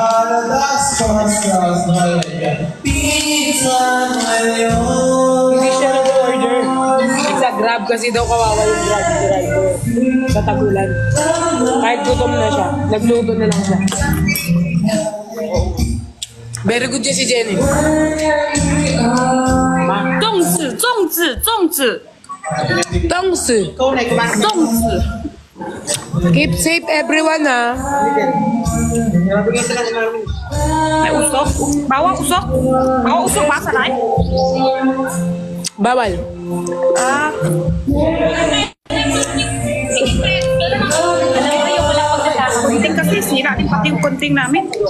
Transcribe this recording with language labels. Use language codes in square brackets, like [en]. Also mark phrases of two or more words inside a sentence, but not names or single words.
[tl] Hindi siya nag-order. Sa Grab kasi daw kawawa yung Grab driver. Sa tagulan. Kahit gutom na siya, nagluto na lang siya. [en] Very good [tl] siya si Jenny. [zh] 粽子，粽子，粽子， [tl] Tongsu. Ikaw na, kumain. [zh] 粽子。 [en] Keep safe everyone, [tl] ha. May usok. Bawa usok. Bawa usok ba sa live? Bawal. Ah. Alam mo yung walang pagkakakunting kasi sira din pati yung kunting namin.